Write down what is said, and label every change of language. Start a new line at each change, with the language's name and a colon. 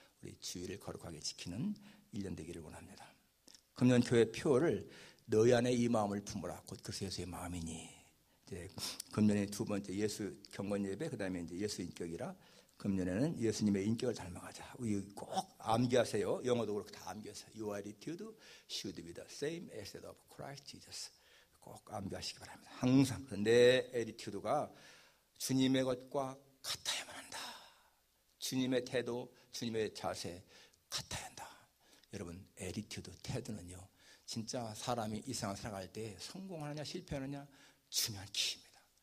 Korean: 우리 주일을 거룩하게 지키는 1년 되기를 원합니다. 금년 교회 표를 너희 안에 이 마음을 품으라. 곧 그리스도 예수의 마음이니. 이제 금년에 두 번째 예수 경건 예배, 그다음에 이제 예수 인격이라. 금년에는 예수님의 인격을 닮아가자. 우리 꼭 암기하세요. 영어도 그렇고 다 암기하세요.
English: Your attitude should be the same as that of Christ Jesus.
Korean: 꼭 암기하시기 바랍니다. 항상 내 애티튜드가 주님의 것과 같아야만 한다. 주님의 태도, 주님의 자세 같아야 한다. 여러분, 애티튜드, 태도는요, 진짜 사람이 이 세상을 살아갈 때 성공하느냐 실패하느냐 중요한 키입니다.